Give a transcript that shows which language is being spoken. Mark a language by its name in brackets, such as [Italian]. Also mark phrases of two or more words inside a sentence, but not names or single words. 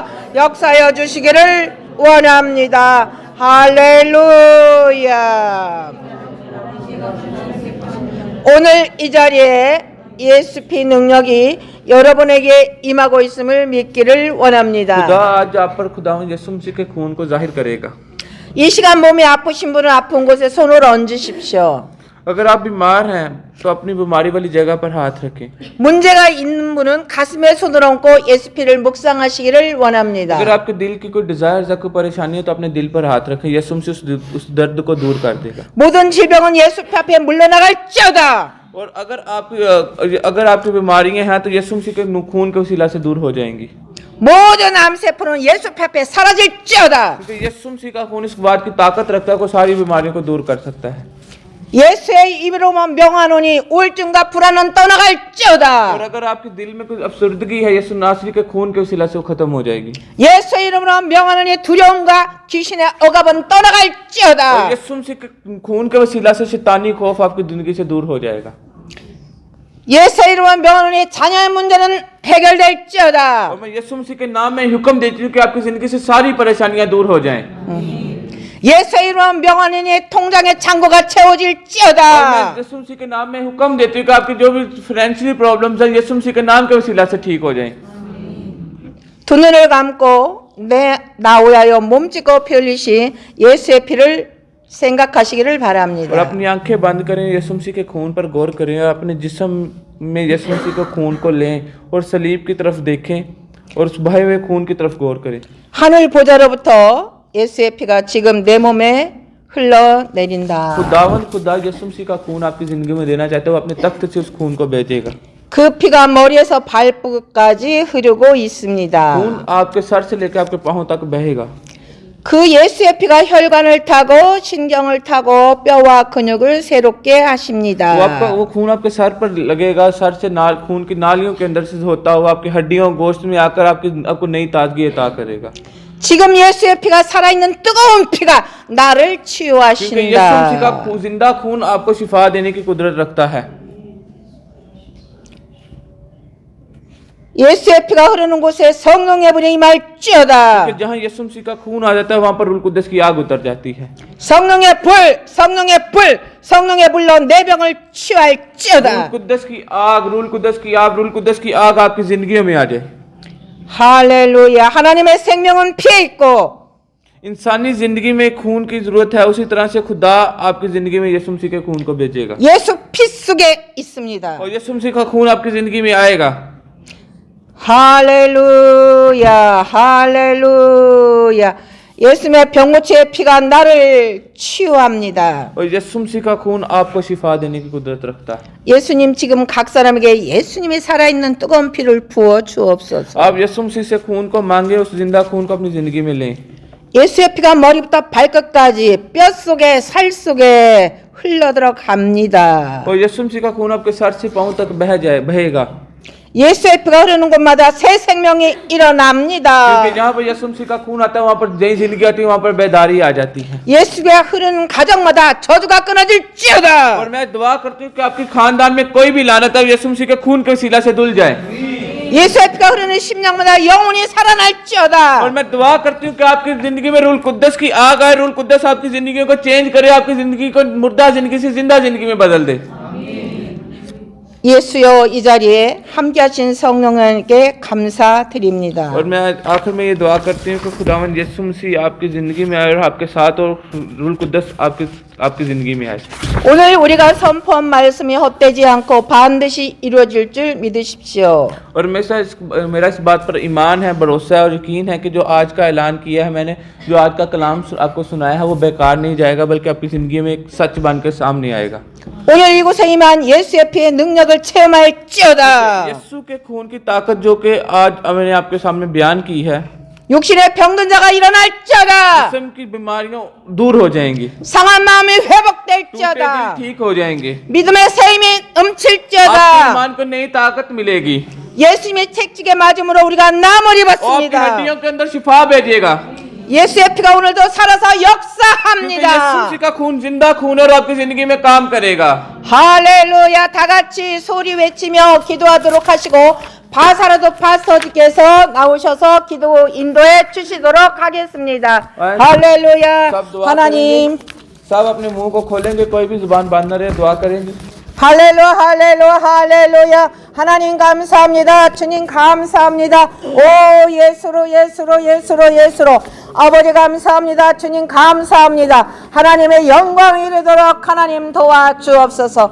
[Korean] 역사하여 주시기를 원합니다. 할렐루야. 오늘 이 자리에 예수 피 능력이 여러분에게 임하고 있음을 믿기를 원합니다. [Hindi] खुदा आज आप पर खुदावंद यीशु मसीह के खून को जाहिर करेगा। [Korean] 이 시간 몸이 아프신 분은 아픈 곳에 손을 얹으십시오. [Hindi] अगर आप बीमार हैं तो अपनी बीमारी वाली जगह पर हाथ रखें। [Korean] 문제가 있는 분은 가슴에 손을 얹고 예수 피를 묵상하시기를 원합니다. [Hindi] अगर आपके दिल की कोई डिजायर या कोई परेशानी है तो अपने दिल पर हाथ रखें। यीशु मसीह उस दर्द को दूर कर देगा। [Korean] 모든 질병은 예수 피 앞에 물러나갈지어다. [Hindi] और अगर आपकी बीमारियां हैं तो यीशु मसीह के खून के वसीला से दूर हो जाएंगी। [Korean] 모든 암세포는 예수 피 앞에 사라질지어다. [Hindi] क्योंकि यीशु मसीह का खून इस बात की ताकत रखता है कि सारी बीमारियों को दूर कर सकता है। [Korean] 예수의 이름으로만 명하노니 우울증과 불안은 떠나갈지어다. [Hindi] और अगर आपके दिल में कोई अफसरदगी है यीशु नासरी के खून के वसीला से वो खत्म हो जाएगी। [Korean] 예수의 이름으로 명하노니 두려움과 귀신의 억압은 और 떠나갈지어다. [Hindi] यीशु मसीह के खून के वसीला से शैतानी खौफ आपकी जिंदगी से दूर हो जाएगा। [Korean] 예수의 이름으로 명하노니 자녀의 문제는 해결될지어다. [Hindi] और मैं यीशु मसीह के नाम में हुक्म देती हूँ कि आपकी जिंदगी से सारी परेशानियां दूर हो जाएं। [Korean] 예수의 이름 명하느니 통장의 창고가 और 채워질지어다. [Hindi] मैं यीशु मसीह के नाम में हुक्म देती हूँ कि आपकी जो भी [English] financial problems [Hindi] है यीशु मसीह के नाम के वसीला से ठीक हो जाएं। [Korean] 두 눈을 감고 나 위하여 몸짓고 피 흘리신 예수의 피를 생각하시기를 और 바랍니다. [Hindi] अपनी आंखें बंद करें, यीशु मसीह के खून पर गौर करें और अपने जिस्म में यीशु मसीह के खून को लें और सलीब की तरफ देखें और उस बहे हुए खून की तरफ गौर करें। [Korean] 하늘 보좌로부터 예수의 피가 지금 내 몸에 흘러내린다. [Hindi] खुदा यीशु मसीह का खून आपकी जिंदगी में देना चाहते हो, अपने तख्त से उस खून को भेजेगा। [Korean] 그 피가 머리에서 발끝까지 흐르고 있습니다. [Hindi] खून आपके सर से लेकर आपके पांव तक बहेगा। [Korean] 그 예수의 피가 혈관을 타고 신경을 타고 뼈와 근육을 새롭게 하십니다. [Hindi] वो खून आपके सर पर लगेगा, सर से खून की नालियों के अंदर से होता हुआ आपकी हड्डियों गोश्त में आकर आपको नई ताजगी अता करेगा। [Korean] 지금 예수의 피가 살아있는 뜨거운 피가 나를 [Hindi] क्योंकि यीशु मसीह का [Korean] 치유하신다. [Hindi] जिंदा खून आपको शिफा देने की कुदरत रखता है। [Korean] 예수의 피가 흐르는 곳에 성령의 불이 임할지어다. [Hindi] कि जहाँ यीशु मसीह का खून आ जाता है वहाँ पर रूल कुद्दस की आग उतर जाती है। [Korean] 성령의 불, 성령의 불, 성령의 불로 내 병을 रूल 치유할지어다. [Hindi] कुद्दस की आग, रूल कुद्दस की आग, रूल कुद्दस की आग आपकी जिंदगी में आ जाए। [Korean] 할렐루야. 하나님의 생명은 피에 있고 [Hindi] इंसानी जिंदगी में खून की जरूरत है, उसी तरह से खुदा आपकी जिंदगी में यीशु मसीह के खून को भेजेगा [Korean] 예수 피 속에 있습니다. [Hindi] और यीशु मसीह का खून आपकी जिंदगी में आएगा। [Korean] 할렐루야. 할렐루야. 예수님의 병고치의 피가 나를 치유합니다. [Hindi] और यीशु मसीह का खून आपको शिफा देने की कुदरत रखता है। [Korean] 예수님 지금 각 사람에게 예수님이 살아있는 뜨거운 피를 부어 주옵소서. [Hindi] आप यीशु मसीह से खून को मांगे, उस जिंदा खून को अपनी जिंदगी में लें। [Korean] 예수의 피가 머리부터 발끝까지 뼈 속에 살 속에 흘러 들어갑니다. [Hindi] और यीशु मसीह का खून आपके सर से पांव तक बहेगा। [Korean] 예수의 피가 흐르는 곳마다 새 생명이 일어납니다. [Hindi] क्योंकि जहाँ पर यीशु मसीह का खून आता है वहाँ पर नई जिंदगी आती है, वहाँ पर बेदारी आ जाती है। [Korean] 예수가 흐르는 가정마다 저주가 끊어질지어다. [Hindi] और मैं दुआ करती हूँ कि आपके खानदान में कोई भी लानत है यीशु मसीह के खून के वसीला से धुल जाए। [Korean] 예수의 피가 흐르는 심령마다 영혼이 살아날지어다. [Hindi] और मैं दुआ करती हूँ कि आपकी जिंदगी में रूल कुद्दस की आग आए, रूल कुद्दस आपकी जिंदगी को चेंज करे, आपकी जिंदगी को मुर्दा जिंदगी से जिंदा जिंदगी में बदल दे। [Korean] 예수여 이 자리에 함께하신 성령님께 감사드립니다. [Hindi] और मैं आखिर में ये दुआ करती हूँ कि खुदावंद यीशु मसीह आपकी जिंदगी में आए और आपके साथ और रूल कुद्दस आपकी जिंदगी में आए। [Korean] 오늘 우리가 선포한 말씀이 헛되지 않고 반드시 이루어질 줄 믿으십시오. [Hindi] और मेरा इस बात पर ईमान है, भरोसा है और यकीन है कि जो आज का ऐलान किया है मैंने, जो आज का कलाम आपको सुनाया है वो बेकार नहीं जाएगा, बल्कि आपकी जिंदगी में एक सच बनकर सामने आएगा। [Korean] 오늘 이곳에 임한 예수의 피의 능력을 체험할지어다. [Hindi] यीशु के खून की ताकत जो कि आज मैंने आपके सामने बयान की है, [Korean] 육신의 병든 자가 일어날지어다. [Hindi] जिस्म की बीमारियां दूर हो जाएंगी, [Korean] 상한 마음이 टूटे 회복될지어다. [Hindi] दिल ठीक हो जाएंगे, [Korean] 믿음의 새 힘이 आपके 넘칠지어다. [Hindi] ईमान को नई ताकत मिलेगी [Korean] 예수님의 책찍에 맞음으로 우리가 나음을 [Hindi] और आपकी [Korean] 입었습니다. [Hindi] हड्डियों के अंदर शिफा भेजिएगा। [Korean] 예수의 피가 오늘도 살아서 [Hindi] क्योंकि यीशु [Korean] 역사합니다. [Hindi] मसीह का खून जिंदा खून है और आपकी जिंदगी में काम करेगा। [Korean] 할렐루야. 다 같이 소리 외치며 기도하도록 하시고 바사라도 파스터님께서 나오셔서 기도 인도해 주시도록 하겠습니다. 할렐루야. [Hindi] सब दुआ 하나님 करेंगे। सब अपने मुंह को खोलेंगे, कोई भी जुबान बंद न रहे, दुआ करेंगे। [Korean] 할렐루야 할렐루야 할렐루야. 하나님 감사합니다. 주님 감사합니다. 오 예수로 예수로 예수로 예수로. 아버지 감사합니다. 주님 감사합니다. 하나님의 영광 이르도록 하나님 도와주옵소서.